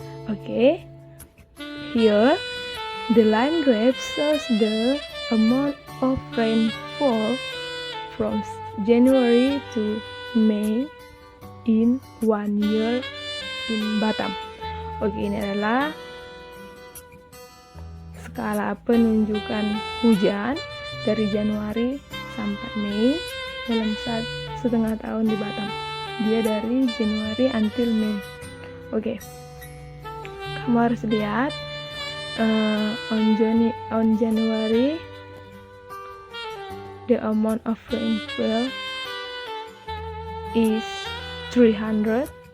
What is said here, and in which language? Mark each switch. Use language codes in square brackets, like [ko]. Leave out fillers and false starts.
[en] Okay, here the line graph shows the amount of rainfall from January to May in 1 year in Batam. [id] Oke, ini adalah skala penunjukan hujan dari Januari sampai Mei dalam setengah tahun di Batam. Dia dari Januari until Mei. Oke, kamu harus lihat [en] on January the amount of rainfall is 300.